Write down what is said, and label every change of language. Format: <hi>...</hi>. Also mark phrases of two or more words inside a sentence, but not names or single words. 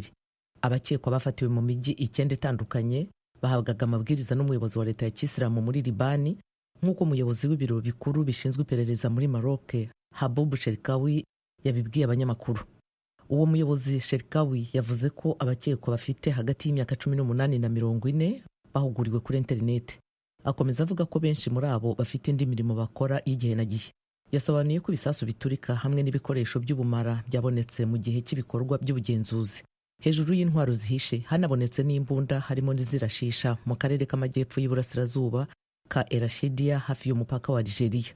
<rw>Abakekwa bafatiwe mu mijyi 9 itandukanye bahabwaga amabwiriza n'umuyobozi wa leta ya Kisilamu muri Libani, nk'uko umuyobozi w'ibiro bikuru bishinzwe iperereza muri Maroc Haboub Cherkaoui yabibwiye abanyamakuru. Uwo muyobozi Cherkaoui yavuze ko abakekwa bafite hagati y'imyaka 18 na 40 bahuguriwe kuri internet. Akomeza avuga ko benshi muri abo bafite indi mirimo bakora y'igihe na gihe. Yasobanuye ko ibisasu biturika hamwe n'ibikoresho by'ubumara byabonetse mu gihe cy'ibikorwa by'ubugenzuzi. Hejuru y'intwaro zihishe hanabonetse n'imbunda harimo n'izirashisha mu karere k'amajyepfo y'Iburasirazuba ka Erashidia hafi y'umupaka wa Algeria.</rw>